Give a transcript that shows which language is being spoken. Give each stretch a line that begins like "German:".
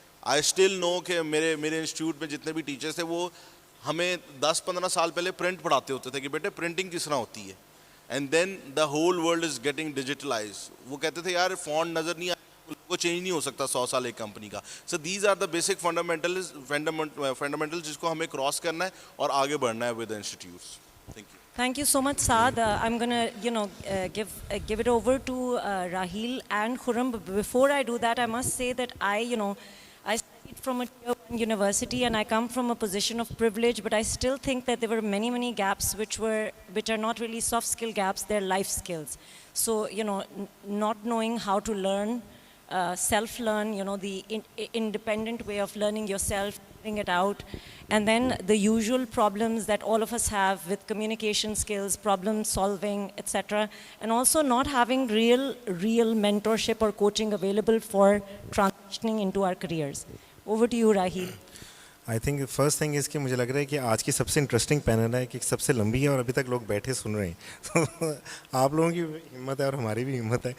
English: I still know
Urdu: کہ میرے institute میں جتنے بھی ٹیچرس تھے وہ ہمیں 10-15 سال پہلے پرنٹ پڑھاتے ہوتے تھے کہ بیٹے پرنٹنگ کس طرح ہوتی ہے,
English: And then the whole world is getting digitalize.
Urdu: وہ کہتے تھے یار فونٹ نظر نہیں آیا, وہ چینج نہیں ہو سکتا 100 سال ایک کمپنی کا.
English: so these are the basic fundamental
Urdu: جس کو ہمیں کراس کرنا ہے اور آگے بڑھنا ہے
English: With institutes. Thank you. Thank you so much, Saad. I'm going to, give it over to Raheel and Khurram. But before I do that, I must say that I studied from a tier 1 university and I come from a position of privilege, but I still think that there were many gaps which are not really soft skill gaps, they're life skills. So, not knowing how to learn, self-learn, the independent way of learning yourself, figuring it out, and then the usual problems that all of us have with communication skills, problem solving, etc., and also not having real mentorship or coaching available for transitioning into our careers. Over to you, Raheel. I think first thing is
Urdu: کہ مجھے لگ رہا ہے کہ آج کی سب سے interesting panel ہے کہ سب سے لمبی ہے اور ابھی تک لوگ بیٹھے سن رہے ہیں. تو آپ لوگوں کی ہمت ہے اور ہماری بھی ہمت ہے.